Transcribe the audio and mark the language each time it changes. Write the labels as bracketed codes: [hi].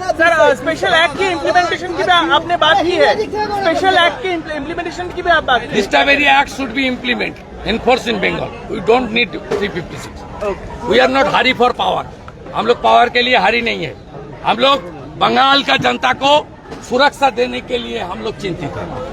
[hi] Sir special act की implementation की भी आपने बात की है, स्पेशल एक्ट की इम्प्लीमेंटेशन की भी आप बात की [en] This very act should be implemented, enforced in Bengal. We don't need 356. We are not hurry for power. [hi] हम लोग पावर के लिए हरी नहीं है. हम लोग बंगाल का जनता को सुरक्षा देने के लिए हम लोग चिंतित हैं.